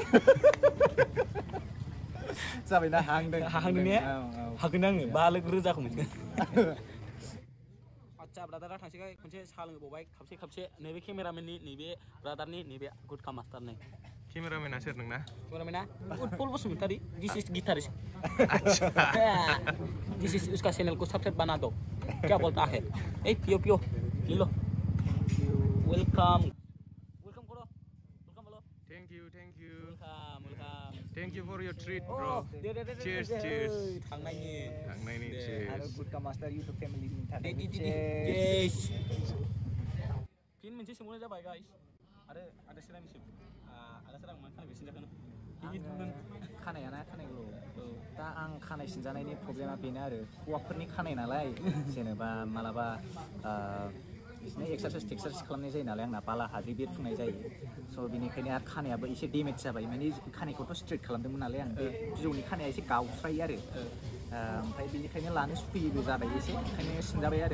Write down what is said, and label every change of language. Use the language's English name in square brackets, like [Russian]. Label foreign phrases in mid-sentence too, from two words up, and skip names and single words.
[Bodo] जाबायना हाहांदों ने हागोन आङो 5 लाख रोजाखौ मोनगोन आदसा ब्रादारा थांसैखाय खनसे साहा लोंबावबाय खाबसे नैबे केमेरामेननि नैबे ब्रादारनि नैबे गुटखा मास्टारनि केमेरामेना सोर नोंना [Hindi] केमेरामेना उत्पल बसुमतारी [English] this is guitarist this is [Hindi] उसका चैनल को सब्सक्राइब बना दो क्या बोलता है ए पियो ले लो वेलकम करो बोलो [English] Thank you for your treat, bro. Cheers. [Bodo] थांनायनि cheers. आरो गुटखा मास्टार इउटुब फेमिलिनि थाखाय [English] yes. [Bodo] फिन मोनसे सोंबावनाय जाबाय गाइस आरो आदा सोरांनिसिम आदा सोरां मा खानाय सिनजाखोनो खानायखौ दा आं खानाय सिनजानायनि प्रब्लेमा बेनो आरो हौवाफोरनि खानाय नालाय जेनेबा मालाबा बिदिनो एक्सारसाइस खालामनाय जायो नालाय आंना बाला हाद्रि बिरफुंनाय जायो स' बिनिखायनो आरो खानायाबो एसे डेमेज जाबाय माने खानायखौथ' स्ट्रेट खालामदोंमोन नालाय आं बे बिजौनि खानाया एसे गावस्रायो आरो ओमफ्राय बिनिखायनो लानो सुखुयैबो जाबाय एसे ओंखायनो सिनजाबाय आरो